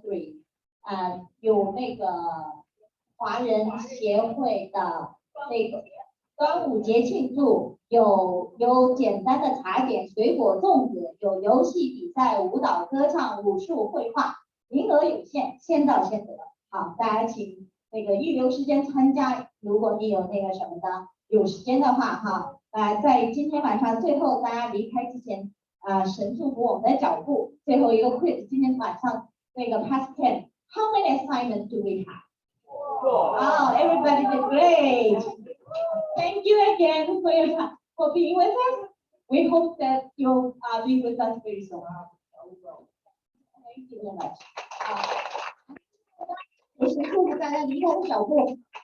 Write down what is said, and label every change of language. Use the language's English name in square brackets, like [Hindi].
[Chinese] 3，有华人协会的端午节庆祝，有简单的茶点、水果、粽子，有游戏比赛、舞蹈、歌唱、武术、绘画，名额有限，先到先得。好，大家请预留时间参加，如果你有什么的，有时间的话哈，在今天晚上最后大家离开之前，神祝福我们的脚步。最后一个 [English] quiz， [Chinese] 今天晚上 [English] past 10 ，how many assignments do we have? Oh, everybody did great. Thank you again for your time, for being with us. We hope that you'll be with us very soon. Thank you very much. [Chinese] 我先祝福大家离开的脚步。